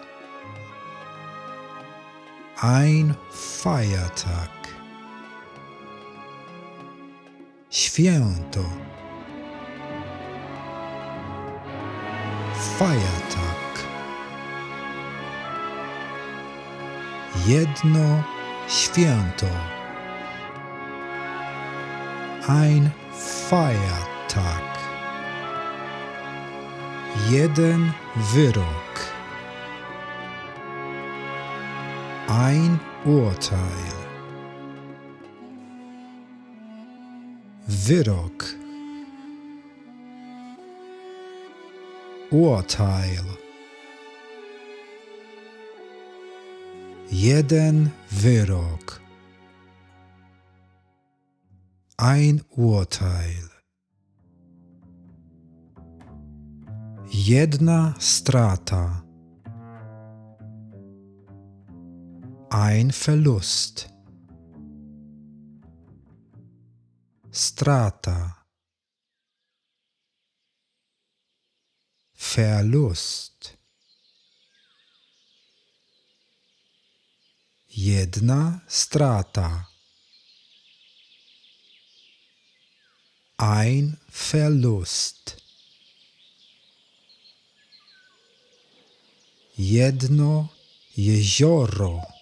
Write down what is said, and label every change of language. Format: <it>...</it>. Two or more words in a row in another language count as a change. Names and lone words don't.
<de>Ein Feiertag.</de> <pl>Święto.</pl> <de>Feiertag.</de> <pl>Jedno święto.</pl> <de>Ein Feiertag.</de> <pl>Jeden wyrok.</pl> <de>Ein Urteil.</de> <pl>Wyrok.</pl> <de>Urteil.</de> <pl>Jeden wyrok.</pl> <de>Ein Urteil.</de> <pl>Jedna strata.</pl> <de>Ein Verlust.</de> <pl>Strata.</pl> <de>Verlust.</de> <pl>Jedna strata.</pl> <de>Ein Verlust.</de> <pl>Jedno jezioro.</pl>